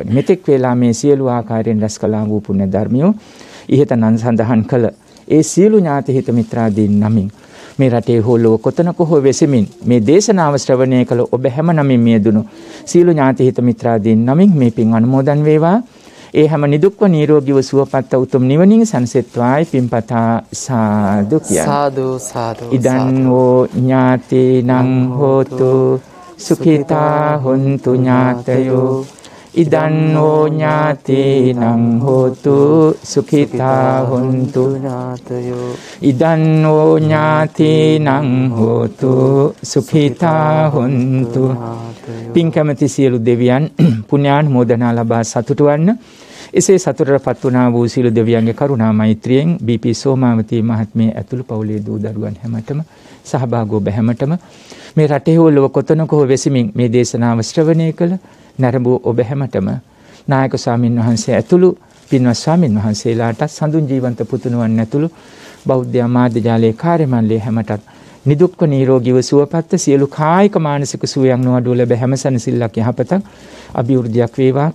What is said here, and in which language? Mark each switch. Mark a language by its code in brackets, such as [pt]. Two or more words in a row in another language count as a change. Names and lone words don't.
[si] මෙතෙක් වේලා මේ සියලු ආකාරයෙන් රැස් කළා වූ පුණ්‍ය ධර්මියෝ ඉහත නම් සඳහන් කළ ඒ සියලු ඥාති හිත මිත්‍රාදීන් නමින් මේ රටේ හෝ ලොව කොතනක හෝ වෙසෙමින් මේ දේශනාව ශ්‍රවණය කළ ඔබ හැම නමින් මියදුණු සියලු ඥාති හිත මිත්‍රාදීන් නමින් මේ පින් අනුමෝදන් වේවා. ඒ හැම නිදුක්ව නිරෝගීව සුවපත් උතුම් නිවනින් සැනසෙත්වායි පින්පතා සාදු කියන. සාදු සාදු. [pi] ඉදන් හෝ ඥාතීනං හෝතු සුඛිතා හොන්තු ඥාතයෝ. ඉදන් හෝ ඥාතීනං හෝතු සුඛිතා හොන්තු ඥාතයෝ. ඉදන් හෝ ඥාතීනං හෝතු සුඛිතා හොන්තු. [si] පින් කැමැති සියලු දෙවියන් පුණ්‍යානුමෝදනා ලබා සතුටු වන්න. එසේ සතුටටපත් වුණා වූ සියලු දෙවියන්ගේ කරුණා මෛත්‍රියෙන් BP සෝමාවතී මහත්මිය ඇතුළු පවුලේ දූ දරුවන් හැමතෙම සහභාගී ඔබ හැමතෙම මේ රටේ හෝ ලොව කොතනක හෝ වෙසමින් මේ දේශනාව ශ්‍රවණය කළ නරඹු ඔබ හැමතෙම නායක ස්වාමින් වහන්සේ ඇතුළු පින්වත් ස්වාමින් වහන්සේලාට සඳුන් ජීවන්ත පුතුණුවන් ඇතුළු බෞද්ධ ආමාත්‍ය ජාලයේ කාර්ය මණ්ඩලයේ හැමතත් නිදුක්ව නිරෝගීව සුවපත් සියලු කායික මානසික සුවයක් නොඅඩුව ලැබ හැම සැනසෙල්ලක් යහපතක් අභිවෘද්ධියක් වේවා.